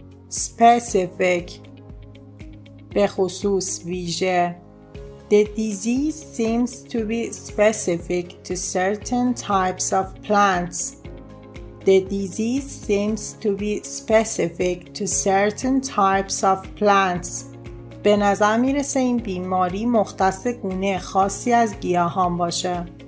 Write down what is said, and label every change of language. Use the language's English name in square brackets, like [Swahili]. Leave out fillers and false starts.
[Persian] Specific به خصوص، ویژه. [English] The disease seems to be specific to certain types of plants. The disease seems to be specific to certain types of plants. [Persian] به نظر میرسه این بیماری مختص گونه خاصی از گیاهان باشه.